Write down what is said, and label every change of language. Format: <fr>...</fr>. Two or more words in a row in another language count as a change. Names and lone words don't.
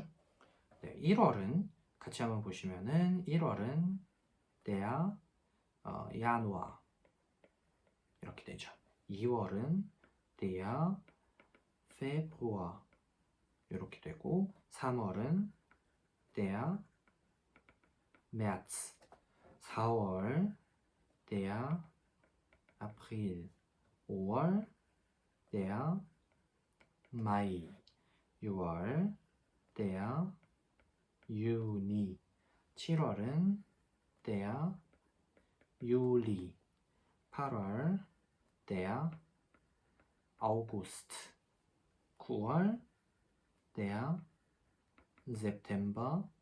<ko>네, 1월은 같이 한번 보시면은 1월은</ko> <de>der Januar</de> <ko>이렇게 되죠. 2월은</ko> <de>der Februar</de> <ko>이렇게 되고 3월은 der</ko> <de>März 4월 der April 5월 der Mai 6월 der Juni 7월은 der Juli 8월 der August 9월 der September</de>